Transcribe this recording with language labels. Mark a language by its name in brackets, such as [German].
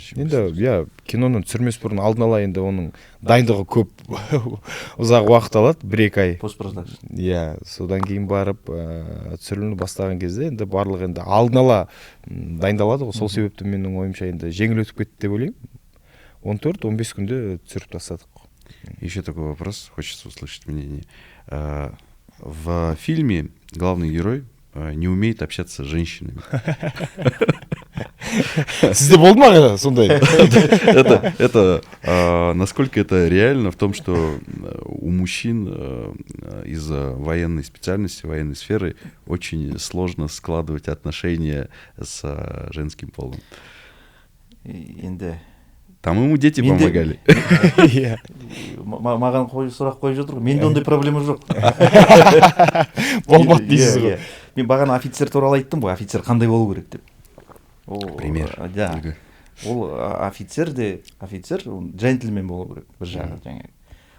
[Kazakh] Енді киноны түсірмес бұрын алдын ала енді оның дайындығы көп ұзақ уақыт алады, 1-2 ай. Постпродакшн. Иә, содан кейін барып түсірілімді бастаған кезде енді барлығы енді алдын ала дайындалады ғой. Сол себепті менің ойымша енді жеңіл өтіп кетті деп ойлаймын. 14-15 күнде түсіріп тастадық. [Russian] Еще такой вопрос, хочется услышать мнение. В фильме главный герой не умеет общаться с женщинами. [Kazakh] Сізде болды ма сондай? [Russian] Это насколько это реально в том, что у мужчин из-за военной специальности, военной сферы очень сложно складывать отношения с женским полом? Там ему дети помогали. [Kazakh] Маған сұрақ қойып жатыр ғой. Менде ондай проблема жоқ. Болмады дейсіз ғой. Мен бағана офицер туралы айттым ғой, офицер қандай болу керек деп. [Russian] Пример. Да. [Kazakh] Ол офицер джентльмен болу керек бір жағы жаңағы.